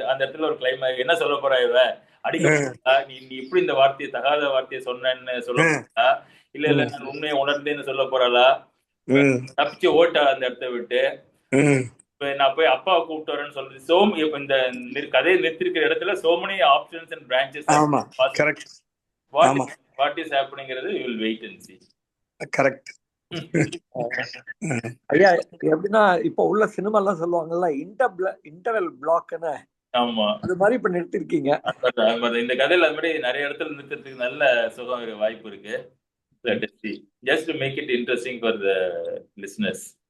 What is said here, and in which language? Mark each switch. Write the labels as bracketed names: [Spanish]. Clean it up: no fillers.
[Tamil] அந்த இடத்துல ஒரு கிளைமேக்ஸ் என்ன சொல்ல போறா இவ அடிக்க, நீ இப்படி இந்த வார்த்தையை தகாத வார்த்தையை சொன்னேன்னு சொல்ல போறா, இல்ல நான் உண்மையை உணர்ந்தேன்னு சொல்ல போறாளா, தப்பிச்சு ஓட்டா அந்த இடத்த விட்டு. நான் போய் அப்பாவை கூப்பிட்டு வரேன்னு சொல்றது இப்ப இந்த கதையை நிறுத்திருக்கிற இடத்துல [English] so many options and branches. What is happeningங்கிறது you will wait and see. Correct. [Tamil] ஐயா, எப்படின்னா இப்ப உள்ள சினிமா எல்லாம் சொல்லுவாங்கல்ல இன்டர்வல் பிளாக்னு, ஆமா, அது மாதிரி இப்ப நிறுத்திருக்கீங்க. இந்த கதையில அது மாதிரி நிறைய இடத்துல நிறுத்துறதுக்கு நல்ல சுகம் வாய்ப்பு இருக்கு. [English] Just to make it interesting for the listeners.